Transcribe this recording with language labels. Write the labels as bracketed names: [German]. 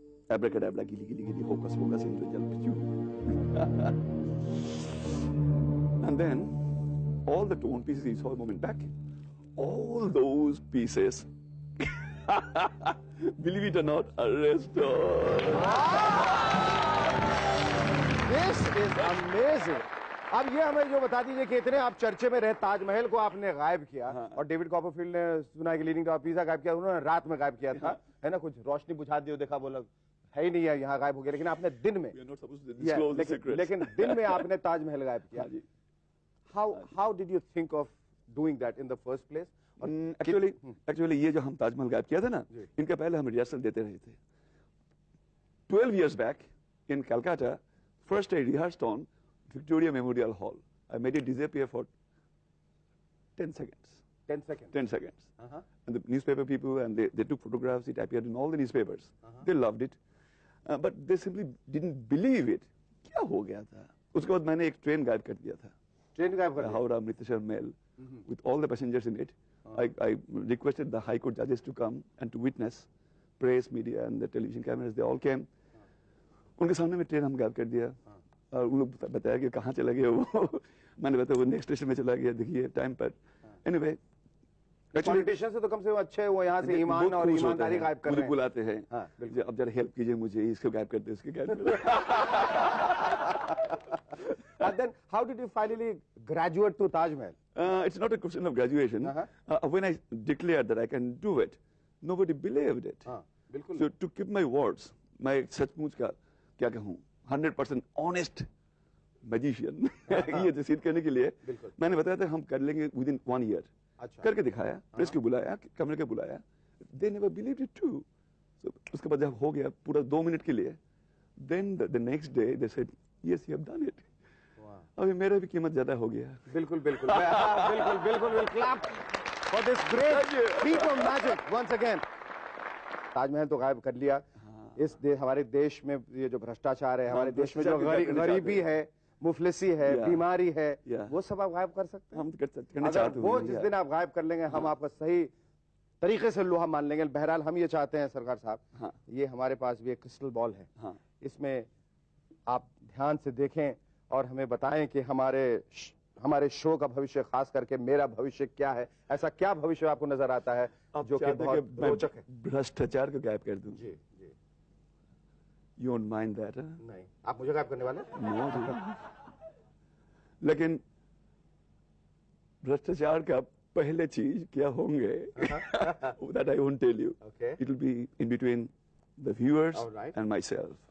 [English] Abracadabra, gili gili gili, hocus pocus, into jal. And then all the torn pieces, you saw a moment back, all those pieces, believe it or not, are restored. This is amazing. [Hindi] अब ये हमें जो बता दीजिए कि इतने आप चर्चे में रहे ताजमहल को आपने गायब किया और डेविड कॉपरफील्ड ने सुना कि लीडिंग टू पिज़्ज़ा गायब किया, उन्होंने रात में गायब किया था, है ना, कुछ रोशनी बुझा दी, देखा वो लोग है ही नहीं है, यहाँ गायब हो गया, लेकिन आपने दिन में, [English] We are not supposed to disclose the secrets. [Hindi] लेकिन दिन में आपने ताजमहल गायब किया. [English] How did you think of doing that in the first place? [Hindi] Actually ये जो हम ताजमहल गायब किया था ना, इनके पहले हम रिहर्सल देते रहे थे. [English] 12 years back in Calcutta, first I rehearsed on Victoria Memorial Hall. I made it disappear for 10 seconds. 10 seconds. 10 seconds. And the newspaper people, and they took photographs. It appeared in all the newspapers. They loved it. But they simply didn't believe it. [Hindi] क्या हो गया था? उसके बाद मैंने एक train गायब कर दिया था. ट्रेन गायब कर दिया. [English] Howrah Amritsar Mail, with all the passengers in it. I requested the High Court judges to come and to witness. Press, media, and the television cameras, they all came. [Hindi] उनके सामने में ट्रेन हम गायब कर दिया. और उन लोग बताया कि कहाँ चला गया वो. मैंने बताया वो नेक्स्ट स्टेशन में चला गया, देखिए टाइम पर. [English] Anyway. [Hindi] पॉलिटिशियन से तो कम से कम अच्छे वो यहाँ से ईमान और ईमानदारी गायब कर रहे हैं. बुलाते हैं. अब जरा हेल्प कीजिए मुझे, इसको गायब कर दे, उसके गायब कर दे. [English] And then how did you finally graduate to Taj Mahal? It's not a question of graduation. When I declared that I can do it, nobody believed it. [Hindi] बिल्कुल. [English] So to keep my words, [Hindi] मैं सचमुच का क्या कहूँ, [English] 100% honest magician, [Hindi] ये सिद्ध करने के लिए मैंने बताया था हम कर लेंगे [English] within 1 year. [Hindi] करके दिखाया, प्रेस को बुलाया, कैमरे को बुलाया. [English] They never believed it too. So [Hindi] उसके बाद जब हो गया पूरा 2 मिनट के लिए, [English] then the next day they said, yes, you have done it. [Hindi] अभी मेरा भी कीमत ज्यादा हो गया. बिल्कुल बिल्कुल बिल्कुल बिल्कुल [English] we'll clap for this great feat of magic once again. [Hindi] Taj Mahal तो गायब कर लिया. इस हमारे देश में ये जो भ्रष्टाचार है, हमारे देश में जो गरीबी है, मुफलिसी है, बीमारी है, वो सब आप गायब कर सकते हैं. हम करना चाहते हैं. वो जिस दिन आप गायब कर लेंगे, हम आपका सही तरीके से लोहा मान लेंगे. बहरहाल हम ये चाहते हैं सरकार साहब, ये हमारे पास भी एक क्रिस्टल बॉल है, इसमें आप ध्यान से देखें और हमें बताएं कि हमारे शो का भविष्य, खास करके मेरा भविष्य क्या है. ऐसा क्या भविष्य आपको नजर आता है जो कि बहुत रोचक है? भ्रष्टाचार को गायब कर दूं. जी जी. [English] You won't mind that? [Hindi] नहीं, आप मुझे गायब करने वाले? [English] No. [Hindi] लेकिन भ्रष्टाचार का पहले चीज क्या होंगे? [English] That I won't tell you. Okay. It will be in between the viewers and myself.